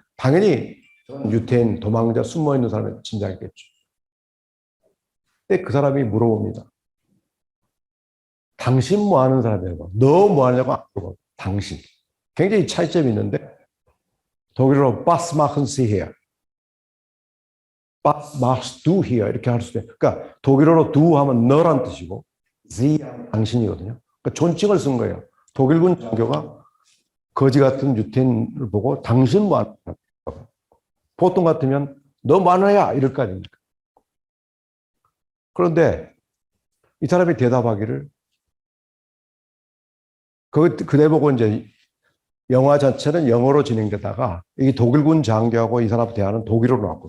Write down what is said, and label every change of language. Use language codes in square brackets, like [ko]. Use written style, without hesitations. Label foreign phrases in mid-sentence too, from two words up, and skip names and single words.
[ko] 당연히 유태인 도망자 숨어 있는 사람을 짐작했겠죠. 근데 그 사람이 물어봅니다. 당신 뭐 하는 사람이냐고. 너 뭐 하냐고 안 물어봐. 당신. 굉장히 차이점이 있는데 독일어로 [de] was machen Sie hier? was machst du hier? [ko] 이렇게 할 수도 있어요. 그러니까 독일어로 du 하면 너란 뜻이고 Sie 하면 당신이거든요. 그러니까 존칭을 쓴 거예요. 독일군 장교가 거지 같은 유태인을 보고 당신 뭐 하는 사람이냐고. 보통 같으면 너 뭐 하는 애야? 이럴 거 아닙니까? 그런데 이 사람이 대답하기를 그대 보고 이제 영화 자체는 영어로 진행되다가 이 독일군 장교하고 이 사람 대화는 독일어로 나왔거든.